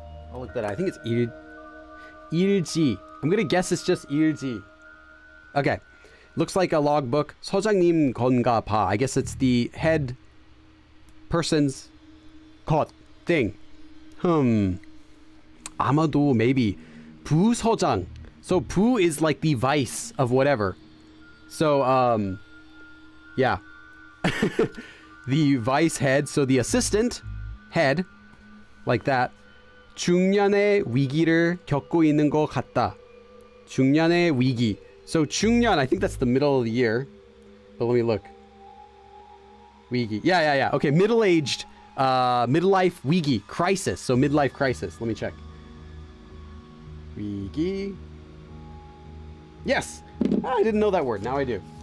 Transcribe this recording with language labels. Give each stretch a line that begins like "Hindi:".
English: I'll look that up. I think it's 일지. I'm gonna guess it's just 일지. Okay. Looks like a logbook.
Korean: 서장님 건가 봐.
English: I guess it's the head person's 것 thing.
Korean: 아마도 maybe 부서장.
English: So 부 is like the vice of whatever. So yeah. The vice head, so the assistant head like that.
Korean: 중년의 위기를 겪고 있는 것 같다. 중년의 위기.
English: So 중년, I think that's the middle of the year. But let me look. 위기. Yeah. Okay, middle-aged, midlife 위기, crisis. So midlife crisis. Let me check. 위기. Yes! I didn't know that word. Now I do.